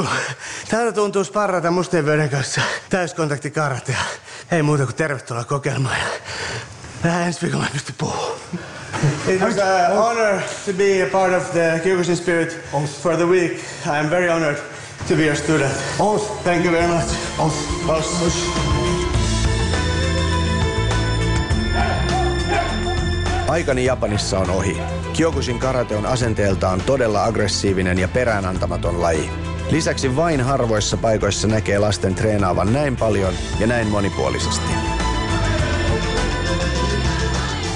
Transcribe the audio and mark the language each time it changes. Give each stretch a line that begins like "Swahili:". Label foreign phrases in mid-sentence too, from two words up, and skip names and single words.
Finnish: Täällä tuntuu sparrata mustien veden kanssa täyskontakti karatea. Ei muuta kuin tervetuloa kokeilemaan. Ja ensi viikolla mä pystyn puhumaan.
English: It was an honor to be a part of the Kyokushin Spirit for the week. I am very honored to be your student. Thank you very much.
Finnish: Aikani Japanissa on ohi. Kyokushin karate on asenteeltaan todella aggressiivinen ja peräänantamaton laji. Lisäksi vain harvoissa paikoissa näkee lasten treenaavan näin paljon ja näin monipuolisesti.